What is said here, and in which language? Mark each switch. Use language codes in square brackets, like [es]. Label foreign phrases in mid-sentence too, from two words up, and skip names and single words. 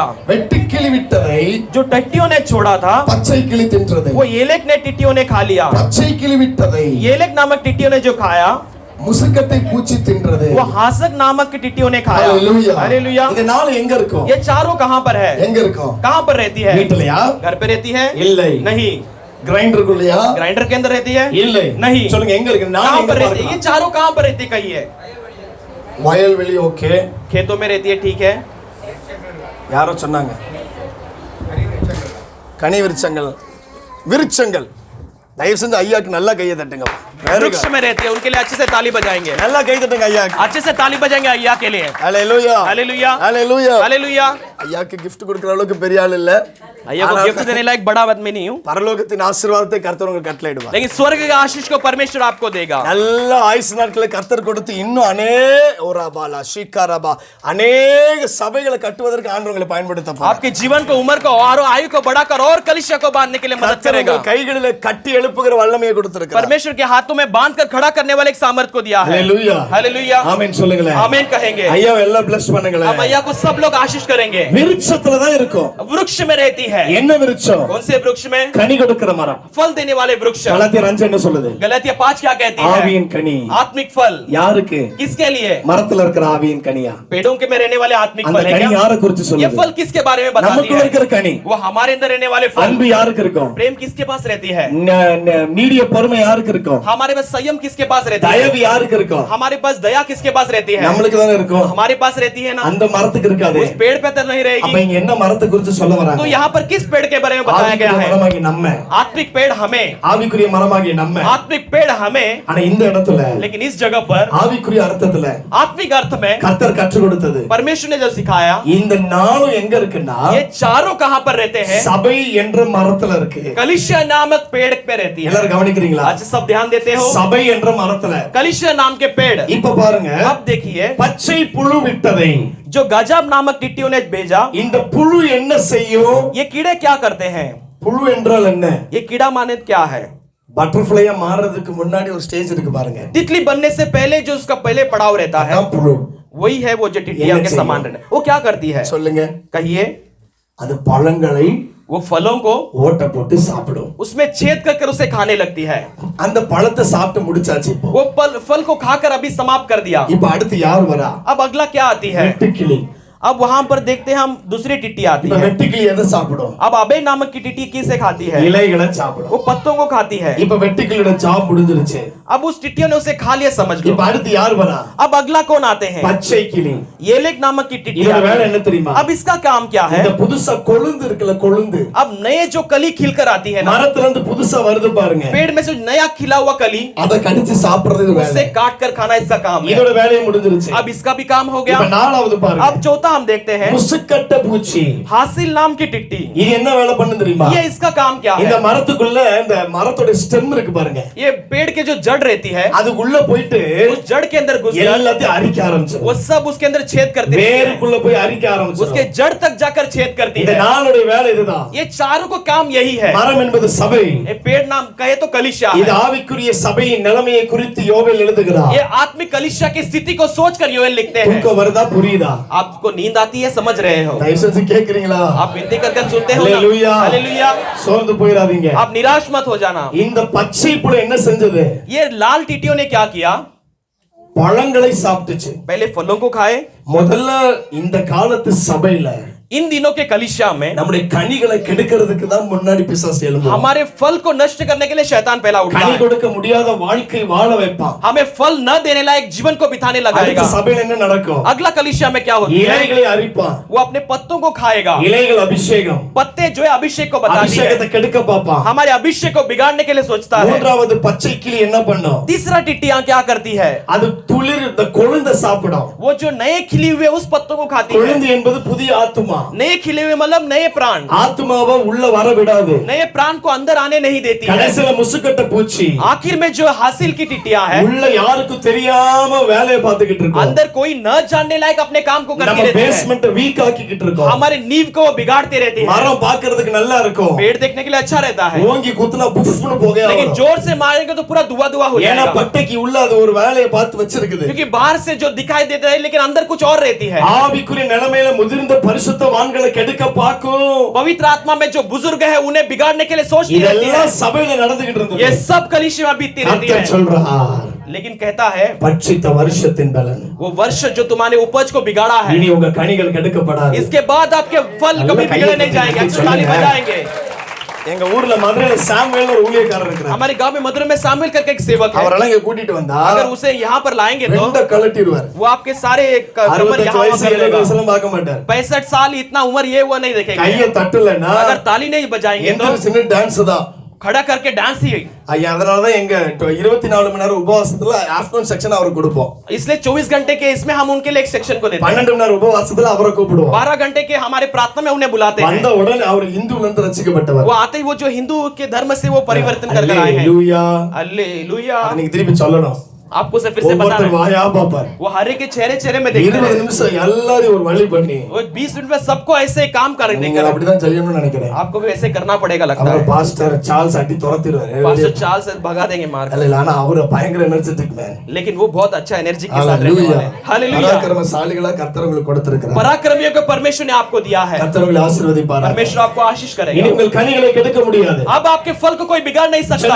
[ta] வெட்டுக்கிளி விட்டதை [hi] जो टिट्टियों ने छोड़ा था [ta] பச்சை கிளி தின்றதை [hi] वो येलेक ने टिट्टियों ने खा लिया. [ta] பச்சை கிளி விட்டதை [hi] येलेक नामक टिट्टियों ने जो खाया [ta] முசுக்கட்டை பூச்சி தின்றது [hi] वो हासक नामक टिट्टियों ने खाया. हालेलुया. [ta] இந்த 4 எங்க இருக்கும்? [hi] ये चारों कहां पर है? [ta] எங்க இருக்கும்? [hi] कहां पर रहती है? [ta] வீட்லயா? [hi] घर पे रहती है? [ta] இல்லை. [hi] नहीं. [ta] கிரைண்டருக்குள்ளயா? [hi] ग्राइंडर के अंदर रहती है? [ta] இல்லை. [hi] नहीं. [ta] சொல்லுங்க எங்க இருக்கு? 4 [hi] कहां [ta] எங்க [hi] पर रहती है? ये चारों कहां पर रहती है? कहिए. [ta] வயல்வெளி ஓகே. [hi] खेतों में रहती है ठीक है. [ta] யாரோ சொன்னாங்க கனி விருட்சங்கள் தயவு செஞ்சு ஐயாக்கு நல்லா கையை தட்டுங்க. [en] Very [hi] वृक्ष [en] good. [hi] में रहती है, उनके लिए अच्छे से ताली बजाएंगे, [ta] நல்லா கை தட்டுங்க ஐயாக்கு. [hi] अच्छे से ताली बजाएंगे अय्या के लिए. [ta] ஹalleluya. [hi] हालेलुया, [ta] ஹalleluya. [hi] हालेलुया. [ta] ஐயாக்கு gift கொடுக்கிற அளவுக்கு பெரிய ஆள் இல்ல. [hi] अय्या को गिफ्ट देने लायक बड़ा आदमी नहीं हूँ, [ta] பரலோகத்தின் ஆசீர்வாதத்தை கர்த்தர் உங்களுக்கு கட்டளையிடுவார். [hi] लेकिन स्वर्ग के आशीष को परमेश्वर आपको देगा. [ta] நல்ல ஆயுசு நாட்களை கர்த்தர் கொடுத்து இன்னும் ஓராபாலா ஷீகாராபா அநேக சபைகளை கட்டுவதற்கு ஆண்டவர் உங்களை பயன்படுத்த போறார். [hi] आपके जीवन को, उम्र को और आयु को बढ़ाकर और कलिसिया को बांधने के लिए मदद [ta] கர்த்தர் [hi] करेगा. [ta] உங்கள் கைகளிலே கட்டி எழுப்புகிற வல்லமையை கொடுத்திருக்கிறார். [hi] परमेश्वर के हाथों में बांधकर खड़ा करने वाले एक सामर्थ को दिया है. [ta] ஹalleluya. [hi] हालेलुया, [ta] ஆமென் சொல்லுங்களே. [hi] आमीन कहेंगे. [ta] ஐயா எல்லாம் bless பண்ணுங்களே. [hi] हम अय्या को सब लोग आशीष करेंगे. [ta] விருட்சத்துல தான் இருக்கும். [hi] वृक्ष में रहती है. [ta] என்ன விருட்சம்? [hi] कौन से वृक्ष में? [ta] கனி கொடுக்கிற மரம். [hi] फल देने वाले वृक्ष. [ta] கலாத்தியர் 5 என்ன சொல்லுது? [hi] गलातिया 5 क्या कहती है? [ta] ஆவியின் கனி. [hi] आत्मिक फल. [ta] யாருக்கு? [hi] किसके लिए? [ta] மரத்துல இருக்கிற ஆவியின் கனியா? [hi] पेड़ों के में रहने वाले आत्मिक [ta] அந்த [hi] फल है [ta] கனி [hi] क्या? [ta] யாரை குறித்து [hi] ये [ta] சொல்லுது? [hi] फल किसके बारे में बताती [ta] நமக்குள்ள [hi] है? [ta] இருக்கிற கனி. [hi] वो हमारे अंदर रहने वाले फल. [ta] அன்பு யாருக்கு இருக்கும்? [hi] प्रेम किसके पास रहती है? [ta] நீடிய பொறுமை யாருக்கு இருக்கும்? [hi] हमारे पास संयम किसके पास रहती है? [ta] தயவு யாருக்கு இருக்கும்? [hi] हमारे पास दया किसके पास रहती है? [ta] நம்மளுக்கு தானே இருக்கும். [hi] हमारे पास रहती है ना. [ta] அந்த மரத்துக்கு இருக்காது. [hi] उस पेड़ पे तो नहीं [ta] அப்ப [hi] रहेगी. [ta] இங்க என்ன மரத்தை குறித்து சொல்ல வராங்க? [hi] तो यहाँ पर किस पेड़ के बारे में बताया गया [ta] ஆவிக்குரிய [hi] है? [ta] மரமாகிய நம்ம. [hi] आत्मिक पेड़ हमें, [ta] ஆவிக்குரிய மரமாகிய நம்ம. [hi] आत्मिक पेड़ हमें, [ta] ஆனா இந்த இடத்துல [hi] लेकिन इस जगह पर [ta] ஆவிக்குரிய அர்த்தத்துல [hi] आत्मिक अर्थ में [ta] கர்த்தர் கற்றுக் கொடுத்தது [hi] परमेश्वर ने जो सिखाया, [ta] இந்த நாளும் எங்க இருக்குன்னா [hi] ये चारों कहाँ पर रहते हैं? [ta] சபை என்ற மரத்துல இருக்கு. [hi] कलिसिया नामक पेड़ पे रहती है. [ta] எல்லாரும் கவனிக்கிறீங்களா? [hi] आज सब ध्यान देते हो? [ta] சபை என்ற மரத்துல [hi] कलिसिया नाम के पेड़. [ta] இப்ப பாருங்க, [hi] अब देखिए, [ta] பச்சை புழு விட்டதை [hi] जो गजब नामक टिड्डियों ने भेजा, [ta] இந்த புழு என்ன செய்யும்? [hi] ये कीड़े क्या करते हैं? [ta] புழு என்றால் என்ன? [hi] ये कीड़ा माने क्या है? [ta] பட்டர்ஃப்ளையா மாறதுக்கு முன்னாடி ஒரு ஸ்டேஜ் இருக்கு பாருங்க. [hi] तितली बनने से पहले जो उसका पहले पड़ाव रहता है, [ta] அதான் புழு. [hi] वही है वो जो टिड्डियों के समान रहने. वो क्या करती है? [ta] சொல்லுங்க. [hi] कहिए. [ta] அது பழங்களை [hi] वो फलों को [ta] ஓட்ட போட்டு சாப்பிடும். [hi] उसमें छेद कर उसे खाने लगती है. [ta] அந்த பழத்தை சாப்பிட்டு முடிச்சாச்சு. இப்போ [hi] वो फल को खाकर अभी समाप्त कर दिया. [ta] இப்ப அடுத்து யார் வரா? [hi] अब अगला क्या आती है? [ta] வெட்டுக்கிளி. [hi] अब वहां पर देखते हैं हम दूसरी टिट्टी आती [ta] இப்ப [hi] है. [ta] வெட்டுக்கிளி எதை சாப்பிடும்? [hi] अब अबे नामक की टिट्टी किसे खाती है? [ta] இலைகளை சாப்பிடும். [hi] वो पत्तों को खाती है. [ta] இப்ப வெட்டுக்கிளியோட ஜாப் முடிஞ்சிருச்சு. [hi] अब उस टिट्टियों ने उसे खा लिया समझ लो. [ta] இப்ப அடுத்து யார் வரா? [hi] अब अगला कौन आते हैं? [ta] பச்சை கிளி. [hi] येलेक नामक की टिट्टी [ta] இதோட [hi] आती [ta] வேலை [hi] है. [ta] என்ன தெரியுமா? [hi] अब इसका काम क्या है? [ta] இந்த புதுசா கொழுந்து இருக்குல, கொழுந்து [hi] अब नए जो कली खिलकर आती है ना, [ta] மரத்துல இருந்து புதுசா வருது பாருங்க, [hi] पेड़ में से नया खिला हुआ कली, [ta] அத கடிச்சு சாப்பிடுறது இது [hi] उससे [ta] வேலை. [hi] काट कर खाना इसका काम है. [ta] இதோட வேலையை முடிஞ்சிருச்சு. [hi] अब इसका भी काम हो गया. [ta] இப்ப நாலாவது பாருங்க, [hi] अब चौथा हम देखते हैं, [ta] முசுக்கட்ட பூச்சி. [hi] हासिल नाम की टिट्टी. [ta] இது என்ன வேலை பண்ணுது தெரியுமா? [hi] ये इसका काम क्या [ta] இந்த [hi] है? [ta] மரத்துக்குள்ள இந்த மரத்தோட ஸ்டெம் இருக்கு பாருங்க, [hi] ये पेड़ के जो जड़ रहती है, [ta] அதுக்குள்ள போயிட்டு [hi] उस जड़ के अंदर घुसकर [ta] எல்லாத்தையும் அரிக்க ஆரம்பிச்சு. [hi] वो सब उसके अंदर छेद करती है. [ta] வேருக்குள்ள போய் அரிக்க ஆரம்பிச்சு. [hi] उसके जड़ तक जाकर छेद करती [ta] இந்த [hi] है. [ta] நாளுடைய வேலை இதுதான். [hi] ये चारों को काम यही है. [ta] மரம் என்பது சபை. [hi] ये पेड़ नाम कहे तो कलिसिया [ta] இது [hi] है. [ta] ஆவிக்குரிய சபையின் நிலைமையை குறித்து யோவேல் எழுதுகிறார். [hi] ये आत्मिक कलिसिया की स्थिति को सोचकर योएल लिखते हैं. [ta] தூக்கம் வருதா? புரியுதா? [hi] आपको नींद आती है? समझ रहे हो? [ta] தயவு செஞ்சு கேக்குறீங்களா? [hi] आप विनती कर सुनते हो ना? हालेलुया। हालेलुया। [ta] சோர்ந்து போயிராதீங்க. [hi] आप निराश मत हो जाना. [ta] இந்த பச்சை புழு என்ன செஞ்சது? [hi] ये लाल टिटियों ने क्या किया? [ta] பழங்களை சாப்பிட்டுச்சு. [hi] पहले फलों को खाए. [ta] முதல்ல இந்த காலத்து சபையில [hi] इन दिनों के कलिसिया में [ta] நம்முடைய கனிகளை கெடுக்கிறதுக்கு தான் முன்னாடி பிசாசு எழும்புவான். [hi] हमारे फल को नष्ट करने के लिए शैतान पहला उठता [ta] கனி [hi] है. [ta] கொடுக்க முடியாத வாழ்க்கை வாழ வைப்பான். [hi] हमें फल न देने लायक जीवन को बिताने [ta] அடுத்த [hi] लगाएगा. [ta] சபையில என்ன நடக்கும்? [hi] अगला कलिसिया में क्या होती है? [ta] இலைகளை அரிப்பான். [hi] वो अपने पत्तों को खाएगा. [ta] இலைகள் அபிஷேகம். [hi] पत्ते जो है अभिषेक को बताती है. [ta] அபிஷேகத்தை கெடுக்க பாப்பான். [hi] हमारे अभिषेक को बिगाड़ने के लिए सोचता है. [ta] மூன்றாவது பச்சை கிளி என்ன பண்ணும்? [hi] तीसरा टिट्टियां क्या करती है? [ta] அது துளிர் இந்த கொழுந்த சாப்பிடும். [hi] वो जो नए खिले हुए उस पत्तों को खाती है. [ta] கொழுந்து என்பது புதிய ஆத்துமா. [hi] नए खिले हुए मतलब नए प्राण. [ta] ஆத்துமாவை உள்ள வர விடாது. [hi] नए प्राण को अंदर आने नहीं देती है. [ta] கடைசில முசுக்கட்ட பூச்சி [hi] आखिर में जो हासिल की टिट्टियां है, [ta] உள்ள யாருக்கும் தெரியாம வேலையை பார்த்துக்கிட்டு இருக்கோம். [hi] अंदर कोई न जानने लायक अपने काम को करती [ta] நம்ம [hi] रहती है. [en] basement weak [ta] ஆக்கிக்கிட்டு இருக்கோம். [hi] हमारे नींव को वो बिगाड़ती रहती है. [ta] மரம் பார்க்கிறதுக்கு நல்லா இருக்கும். [hi] पेड़ देखने के लिए अच्छा रहता है, [ta] ஓங்கி குத்துனா புஃப்னு போகே [hi] लेकिन [ta] வரும். [hi] जोर से मारेंगे तो पूरा धुआं धुआं हो [ta] ஏன்னா [hi] जाएगा. [ta] பட்டைக்கு உள்ள அது ஒரு வேலையை பார்த்து வச்சிருக்குது. [hi] क्योंकि बाहर से जो दिखाई देता है लेकिन अंदर कुछ और रहती है. [ta] ஆவிக்குரிய நிலைமையில முதிர்ந்த பரிசுத்தவான்களை கெடுக்க பார்க்கும். [hi] पवित्र आत्मा में जो बुजुर्ग है उन्हें बिगाड़ने के लिए सोचती रहती है. [ta] இதெல்லாம் சபையில நடந்துகிட்டு இருந்தது. [hi] ये सब कलिसिया में बीतती रहती [ta] கர்த்தர் [hi] है. [ta] சொல்றார், [hi] लेकिन कहता है [ta] பட்சித்த வருஷத்தின் பலன் [hi] वो वर्ष जो तुम्हारे उपज को बिगाड़ा है, [ta] இனி உங்க கனிகள் கெடுக்கப்படாது. [hi] इसके बाद आपके फल कभी बिगड़े नहीं जाएंगे. अच्छी ताली बजाएंगे. [ta] எங்க ஊர்ல மதுரையில சாமுவேல் ஒரு ஊழியக்காரர் இருக்கிறார். [hi] हमारे गांव में मधुर में सामुएल करके एक सेवक है. [ta] அவரெல்லாம் இங்க கூட்டிட்டு வந்தா [hi] अगर उसे यहाँ पर लाएंगे तो [ta] ரெண்ட கலட்டிடுவார். [hi] वो आपके सारे कमर [ta] 65 [hi] यहाँ [ta] வயசு [hi] कर [ta] 70 [hi] लेगा. [ta] வயசுலாம் பார்க்க மாட்டார். [hi] 65 साल इतना उम्र ये हुआ नहीं देखेंगे. [ta] கைய தட்டலனா [hi] अगर ताली नहीं बजाएंगे तो [ta] எந்த சின்ன டான்ஸ் தான். [hi] खड़ा करके डांस ही। [ta] ஐயா அதனாலதான் எங்க 24 மணி நேரம் உபவாசத்துல [en] afternoon section [ta] அவருக்கு கொடுப்போம். [hi] इसलिए 24 घंटे के इसमें हम उनके लिए एक सेक्शन को देते हैं। [ta] 12 மணி நேரம் உபவாசத்துல அவரை கூப்பிடுவோம். [hi] 12 घंटे के हमारे प्रार्थना में उन्हें बुलाते हैं। [ta] வந்த உடனே அவர் இந்துல இருந்து ரட்சிக்கப்பட்டவர். [hi] वो आते ही वो जो हिंदू के धर्म से वो परिवर्तन कर आए हैं। हालेलुया हालेलुया। [ta] நீங்க திருப்பி சொல்லணும். [hi] आपको से फिर से बताना है। वाया बापर वो हर एक के चेहरे में देखते हैं। [ta] 20 நிமிஷம் எல்லாரையும் ஒரு வழி பண்ணி [hi] वो 20 मिनट में सबको ऐसे काम करने [ta] நீங்க அப்படிதான் செய்யணும்னு நினைக்கிறேன். [hi] आपको भी ऐसे करना पड़ेगा लगता [ta] அவர் [hi] है। [ta] பாஸ்டர் சார்ல்ஸ் அடி துரத்திடுவாரு. [hi] पास्टर चार्ल्स भगा देंगे मार। [ta] இல்ல ஆனா அவர் பயங்கர [en] energetic man. [hi] लेकिन वो बहुत अच्छा एनर्जी के साथ रहने वाले हैं। हालेलुया। [ta] பராக்கிரமசாலிகளா கர்த்தர் உங்களுக்கு கொடுத்திருக்கிறார். [hi] पराक्रमियों को परमेश्वर ने आपको दिया है। [ta] கர்த்தர் உங்களை ஆசீர்வதிப்பார். [hi] परमेश्वर आपको आशीष करेगा। [ta] இனி உங்கள் கனிகளை கெடுக்க முடியாது. [hi] अब आपके फल को कोई बिगाड़ नहीं सकता।